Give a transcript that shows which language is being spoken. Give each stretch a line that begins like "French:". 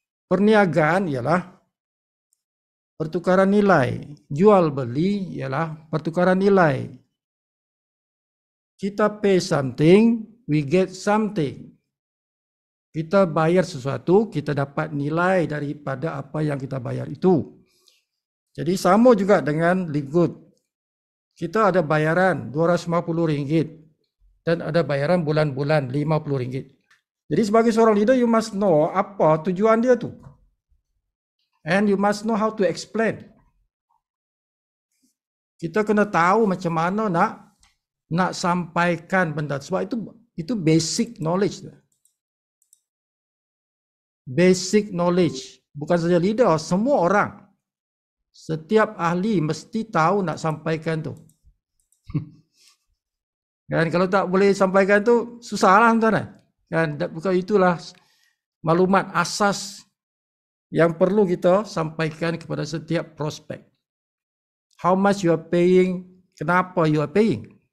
Malay: perniagaan ialah pertukaran nilai. Jual beli ialah pertukaran nilai.
English: Kita pay something, we get something.
Malay: Kita bayar sesuatu, kita dapat nilai daripada apa yang kita bayar itu. Jadi sama juga dengan Livegood. Kita ada bayaran RM250 dan ada bayaran bulan-bulan RM50. Jadi sebagai seorang leader,
English: you must know
Malay: apa tujuan dia tu.
English: And you must know how to explain.
Malay: Kita kena tahu macam mana nak sampaikan benda. Sebab itu basic knowledge. Basic knowledge. Bukan saja leader, semua orang. Setiap ahli mesti tahu nak sampaikan tu. Dan kalau tak boleh sampaikan tu, susahlah tuan-tuan. Dan bukan itulah maklumat asas yang perlu kita sampaikan kepada setiap prospek.
English: How much you are paying,
Malay: kenapa
English: you are paying.